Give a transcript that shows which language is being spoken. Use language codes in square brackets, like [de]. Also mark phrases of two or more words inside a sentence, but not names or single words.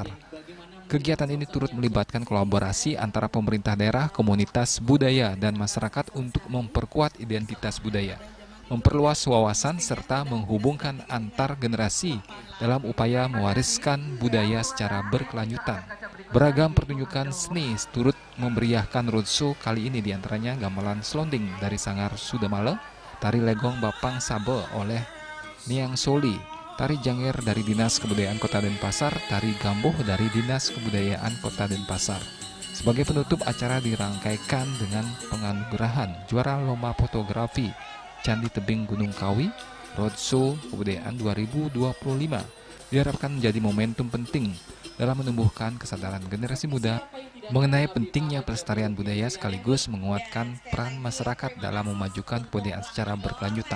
[id] Kegiatan ini turut melibatkan kolaborasi antara pemerintah daerah, komunitas budaya, dan masyarakat untuk memperkuat identitas budaya, memperluas wawasan, serta menghubungkan antar generasi dalam upaya mewariskan budaya secara berkelanjutan. Beragam pertunjukan seni turut memeriahkan roadshow kali ini, diantaranya gamelan selonding dari Sanggar Sudamale, tari legong Bapang Sabe oleh Niang Soli, tari Janger dari Dinas Kebudayaan Kota Denpasar, tari Gambuh dari Dinas Kebudayaan Kota Denpasar. Sebagai penutup acara dirangkaikan dengan penganugerahan juara lomba fotografi Candi Tebing Gunung Kawi Roadshow Kebudayaan 2025 diharapkan menjadi momentum penting dalam menumbuhkan kesadaran generasi muda mengenai pentingnya pelestarian budaya sekaligus menguatkan peran masyarakat dalam memajukan kebudayaan secara berkelanjutan.